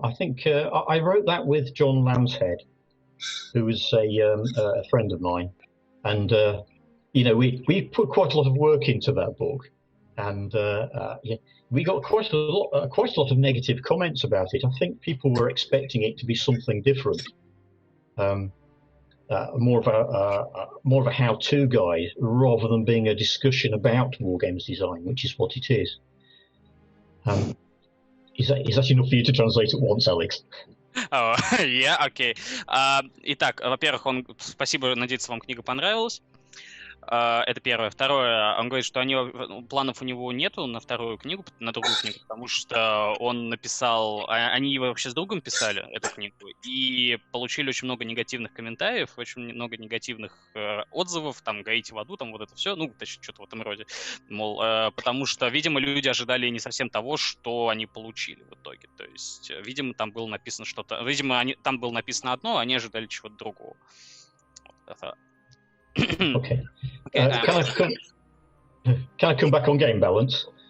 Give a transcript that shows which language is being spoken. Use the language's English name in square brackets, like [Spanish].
[English] I think I wrote that with John Lambshead, who was a friend of mine, and we put quite a lot of work into that book, and we got quite a lot of negative comments about it. I think people were expecting it to be something different, more of a how-to guide rather than being a discussion about wargames design, which is what it is. Is that enough for you to translate at once, Alex? Oh, yeah, okay. [Russian] Итак, во-первых, спасибо, надеюсь, вам книга понравилась. Это первое. Второе, он говорит, что планов у него нету на вторую книгу, на другую книгу, потому что он написал, они вообще с другом писали эту книгу, и получили очень много негативных комментариев, очень много негативных отзывов, там, горите в аду, там, вот это все, ну, точнее, что-то в этом роде, мол, потому что, видимо, люди ожидали не совсем того, что они получили в итоге, то есть, видимо, там было написано что-то, видимо, там было написано одно, а они ожидали чего-то другого. [English] Okay. Can I come back on game balance?